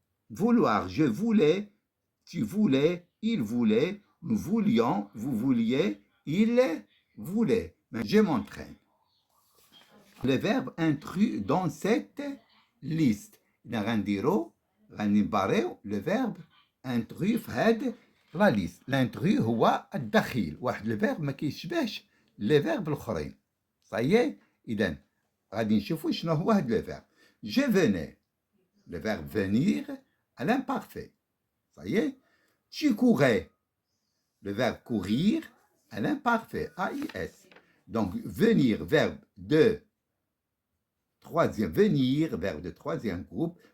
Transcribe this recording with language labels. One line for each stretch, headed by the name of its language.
French: Vouloir, je voulais, tu voulais, il voulait, nous voulions, vous vouliez, il voulait. Mais je m'entraîne. Les verbes intrus dans cette liste. Le verbe intrus
Arabic: في هذه
French: la liste. L'intrus
Arabic: هو الدخيل. واحد الفيرب ما كيشبهش les verbes الآخرين.
French: Ça y est.
Arabic: إذا غادي نشوفوا شنو هو هذا
French: le verbe. Je venais. Le verbe venir à l'imparfait. Ça y est. Tu courais. Le verbe courir à l'imparfait. AIS. Donc, venir, verbe de troisième, venir, verbe de troisième groupe.